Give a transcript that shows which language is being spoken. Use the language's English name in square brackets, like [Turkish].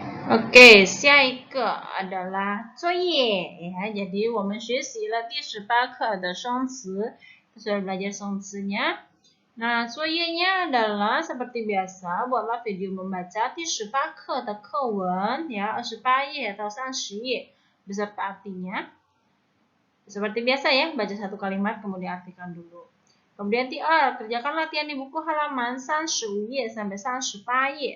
[Indonesian] Oke, 下一个 adalah 作业 ya. Jadi [Chinese] 我们学习了第18课的生词, [Indonesian] sudah belajar 生词nya. Nah, 作业nya adalah seperti biasa, buatlah video membaca [Chinese] 第18课的课文 [Indonesian] ya, 28页 atau 30页 beserta artinya. Seperti biasa ya, baca satu kalimat kemudian artikan dulu. Kemudian kerjakan latihan di buku halaman 35 页 sampai 38 页.